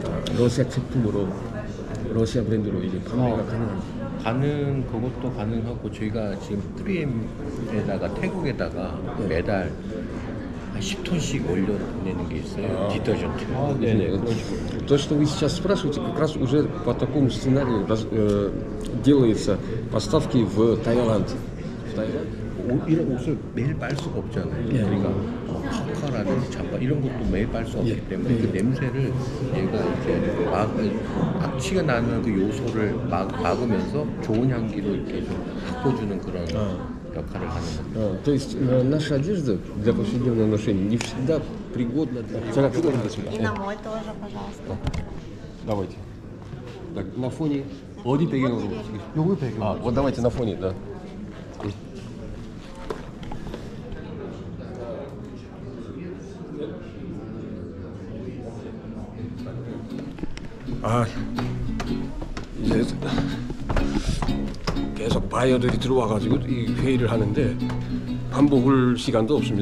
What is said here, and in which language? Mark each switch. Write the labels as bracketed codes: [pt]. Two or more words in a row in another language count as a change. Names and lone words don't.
[ko] 러시아 제품으로 러시아 브랜드로 이제 판매가 가능합니다. 그것도 가능하고 저희가 지금 3M에다가 태국에다가 매달 한 10톤씩 올려내는 게 있어요. 디터전트. 네네. [ru] То, что вы сейчас спрашиваете, как раз уже по такому сценарию делаются поставки в Таиланд. В Таиланд? [ko] 이런 옷을 매일 빨 수가 없잖아요. 그러니까 파카라든지 잠바 이런 것도 매일 빨 수 없기 때문에 그 냄새를 얘가 이제 악취가 나는 그 요소를 막으면서 좋은 향기로 이렇게 좀 바꿔주는 그런 역할을 하는 겁니다. [ru] То есть наша одежда для повседневного ношения не всегда пригодна для... И на мой тоже, пожалуйста. Давайте. Так, на фоне... [ko] 어디 배경으로? 요거 배경. [ru] Вот давайте на фоне, да. [ko] 이제 계속 바이어들이 들어와가지고 이 회의를 하는데 밥 먹을 시간도 없습니다.